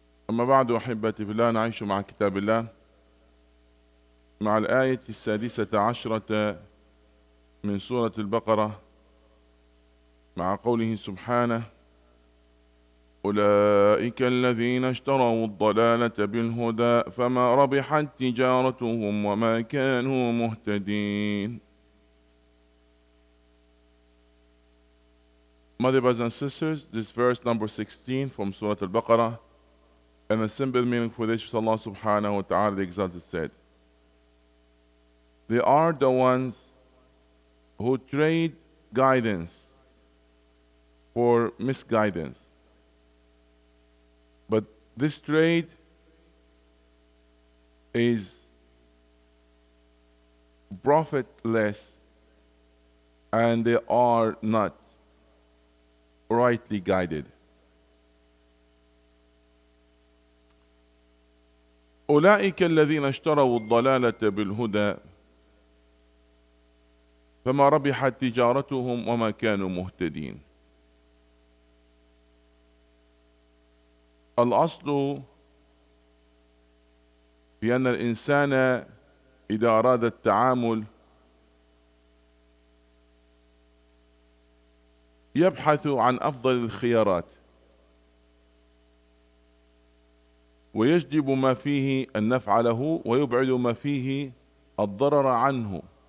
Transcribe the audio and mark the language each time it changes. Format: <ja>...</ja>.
<ar>أما بعد أحبتي في الله، نعيش مع كتاب الله مع الآية 16 من سورة البقرة، مع قوله سبحانه: أولئك الذين اشتروا الضلالة بالهدى فما ربحت تجارتهم وما كانوا مهتدين.</ar> <en>My dear brothers and sisters, this verse number 16 from Surah Al-Baqarah, and the simple meaning for this, Allah subhanahu wa ta'ala the Exalted said, they are the ones who trade guidance for misguidance. But this trade is profitless and they are not rightly guided.</en> <ar>أولئك الذين اشتروا الضلالة بالهدى فما ربحت تجارتهم وما كانوا مهتدين. الأصل في أن الإنسان إذا أراد التعامل يبحث عن أفضل الخيارات ويجلب ما فيه النفع له ويبعد ما فيه الضرر عنه.</ar>